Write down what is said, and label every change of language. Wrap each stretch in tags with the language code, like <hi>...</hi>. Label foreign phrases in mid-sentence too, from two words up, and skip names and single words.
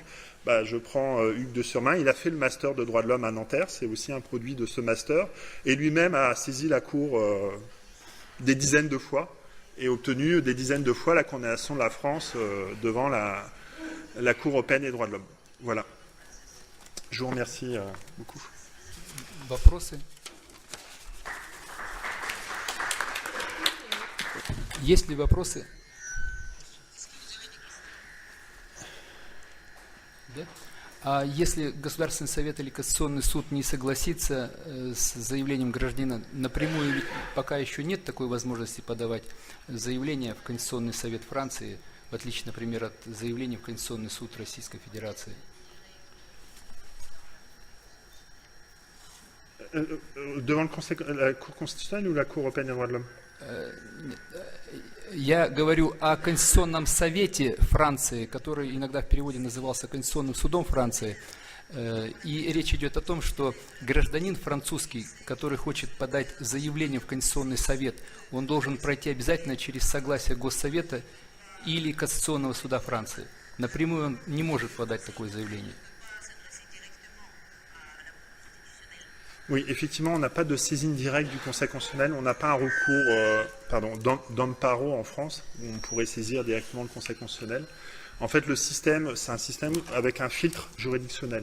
<fr>Je prends Hugues de Surmain, il a fait le master de droit de l'homme à Nanterre, c'est aussi un produit de ce master, et lui-même a saisi la Cour des dizaines de fois et obtenu des dizaines de fois la condamnation de la France devant la Cour européenne des droits de l'homme. Voilà. Je vous remercie beaucoup.</fr> <ru>Вопросы? Есть ли вопросы? Да? А если Государственный совет или Конституционный суд не согласится с заявлением гражданина, напрямую ведь пока еще нет такой возможности подавать заявление в Конституционный совет Франции, в отличие, например, от заявления в Конституционный суд Российской Федерации?</ru> <fr>Devant la Cour constitutionnelle ou la Cour européenne des droits de l'homme?</fr> <ru>Я говорю о Конституционном совете Франции, который иногда в переводе назывался Конституционным судом Франции. И речь идет о том, что гражданин французский, который хочет подать заявление в Конституционный совет, он должен пройти обязательно через согласие Госсовета или Конституционного суда Франции. Напрямую он не может подать такое заявление.</ru> <fr>Oui, effectivement, on n'a pas de saisine directe du Conseil constitutionnel, on n'a pas un recours d'amparo en France, où on pourrait saisir directement le Conseil constitutionnel. En fait, le système, c'est un système avec un filtre juridictionnel.</fr>